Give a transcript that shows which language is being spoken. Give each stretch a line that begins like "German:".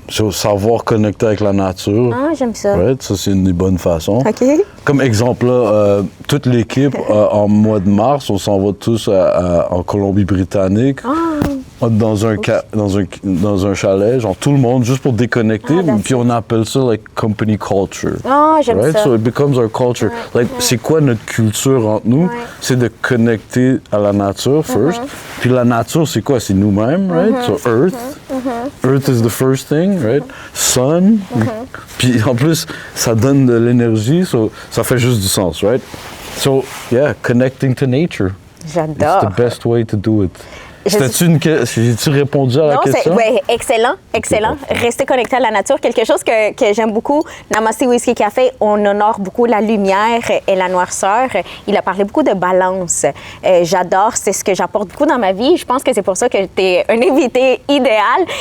French: Savoir connecter avec la nature. Ah, j'aime ça.
English: Right?
French: Ça, c'est une des bonnes façons. OK. Comme exemple, là, toute l'équipe, en mois de mars, on s'en va tous en Colombie-Britannique. Dans un chalet, genre tout le monde, juste pour déconnecter. Puis on appelle ça, like, company culture. Ah, j'aime ça.
English: So it becomes our culture.
French: Like, c'est quoi notre culture entre nous? C'est de connecter à la nature first. Puis la nature, c'est quoi? C'est nous-mêmes, right?
English: So Earth. Earth is the first thing, right? Sun.
French: Puis en plus, ça donne de l'énergie, so ça fait juste du sens, right?
English: So, yeah, connecting to nature.
French: J'adore.
English: It's the best way to do it.
French: J'ai-tu répondu à la question? Oui, excellent, excellent. Rester connecté à la nature, quelque chose que j'aime beaucoup. Namaste Whiskey Café, on honore beaucoup la lumière et la noirceur. Il a parlé beaucoup de balance. J'adore, c'est ce que j'apporte beaucoup dans ma vie. Je pense que c'est pour ça que tu es un invité idéal.